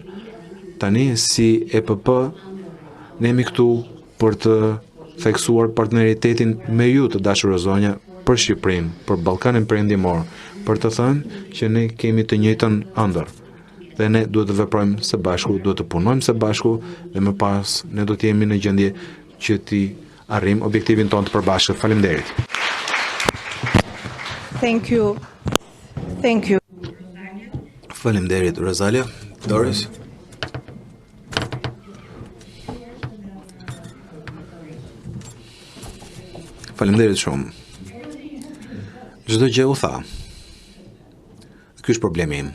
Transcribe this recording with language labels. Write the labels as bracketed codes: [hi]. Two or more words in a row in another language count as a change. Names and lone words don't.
[sq] Tani si EPP ne jemi këtu për të theksuar partneritetin me ju të dashur o zonja për Shqipërinë, për Ballkanin Perëndimor, për të thënë që ne kemi të njëjtën ëndër. Dhe ne duhet të veprojmë së bashku, duhet të punojmë së bashku dhe më pas ne do të jemi në gjendje që të arrijmë objektivin tonë të përbashkët. Faleminderit. [en] Thank you. Thank you. [sq] Faleminderit, Rosalia. Doris. Faleminderit shumë. Çdo gjë u tha. Ky është problemi im.